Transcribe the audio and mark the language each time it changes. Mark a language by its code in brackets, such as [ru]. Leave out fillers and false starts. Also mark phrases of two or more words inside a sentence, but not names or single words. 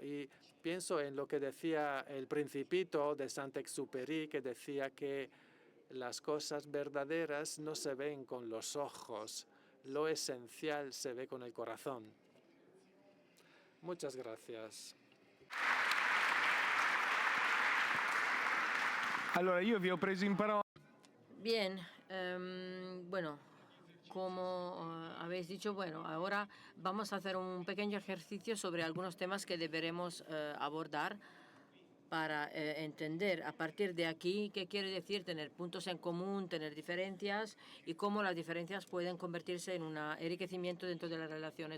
[es] Y pienso en lo que decía el Principito de Saint-Exupéry, que decía que las cosas verdaderas no se ven con los ojos, lo esencial se ve con el corazón. Muchas gracias. [it] Allora, io vi ho preso in parola. [es] Bien, bueno, como habéis dicho, bueno, ahora vamos a hacer un pequeño ejercicio sobre algunos temas que deberemos abordar para entender a partir de aquí qué quiere decir tener puntos en común, tener diferencias y cómo las diferencias pueden convertirse en un enriquecimiento dentro de las relaciones.